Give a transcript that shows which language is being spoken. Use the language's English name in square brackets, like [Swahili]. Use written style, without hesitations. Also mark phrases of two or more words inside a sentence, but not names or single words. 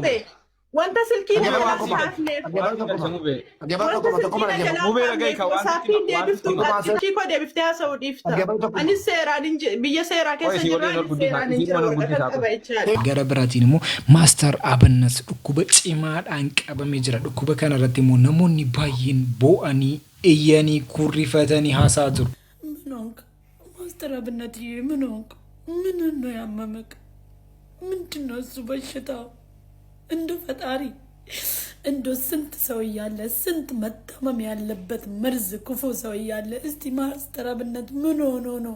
[Oromo] wanta silkiin jalaan kaafne silkii koo deebiftee haasa'uu dhiifta anis seeraan biyya seeraa keessa jiraan gara biraatiin immoo maastar Abinnet dhukkuba cimaadhaan qabamee jira dhukkuba kana irratti immoo namoonni baay'een boo'anii iyyanii kurrifatanii haasaa jiru. [Amharic] ማስተር አብነት ምን ሆንክ? ምን ነው ያመመክ? ምንድነው እሱ በሽታው? እንደ ፈጣሪ እንደ ስንት ሰው እያለ ስንት መታመም ያለበት መርዝ ክፉ ሰው እያለ እስቲ ማስተር አብነት ምን ሆኖ ነው?